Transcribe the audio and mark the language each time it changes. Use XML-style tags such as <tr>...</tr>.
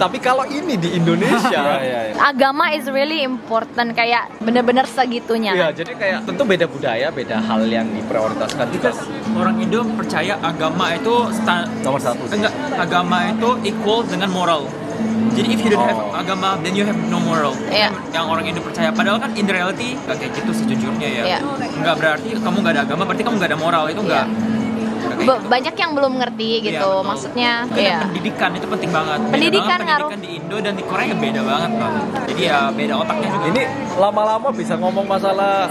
<id>Tapi kalau ini di Indonesia, Iya. Agama is really important, kayak bener-bener segitunya. ya jadi kayak tentu beda budaya, beda hal yang diprioritaskan juga. Because orang Indo percaya agama itu Nomor satu sih. Enggak, agama itu equal dengan moral.</id> <en>Jadi if you don't have agama, then you have no moral.</en> <id>Iya. Yang orang Indo percaya. Padahal kan in reality nggak kayak gitu sejujurnya ya. Iya. Nggak berarti kamu nggak ada agama, berarti kamu nggak ada moral. Itu nggak. Banyak yang belum ngerti gitu, Iya, betul. maksudnya. Karena Iya. pendidikan itu penting banget. Beda Pendidikan banget ngaruh. pendidikan di Indo dan di Korea beda banget Bang. Jadi ya beda otaknya juga. Ini lama-lama bisa ngomong masalah</id>